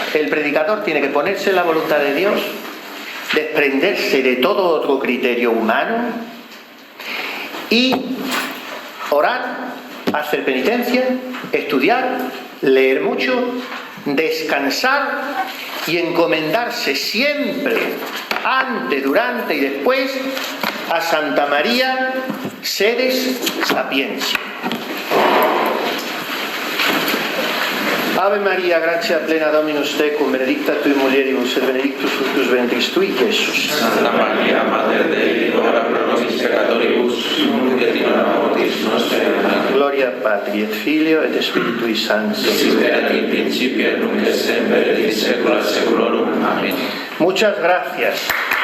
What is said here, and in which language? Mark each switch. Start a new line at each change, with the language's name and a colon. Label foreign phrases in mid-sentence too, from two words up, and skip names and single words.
Spanish: El predicador tiene que ponerse en la voluntad de Dios, desprenderse de todo otro criterio humano, y orar, hacer penitencia, estudiar, leer mucho, descansar y encomendarse siempre, antes, durante y después, a Santa María Sedes Sapientia.
Latin: Ave Maria, gratia plena Dominus tecum, benedicta tui mulieribus et benedictus fructus ventris tui, Iesus. Santa Maria, Mater Dei, ora pro nobis peccatoribus, nunc et in hora mortis nostre. Amen. Gloria Patri et Filio et Spiritui Sancto. Sic erat in principio et nunc et semper et in saecula saeculorum.
Spanish: Amén. Muchas gracias.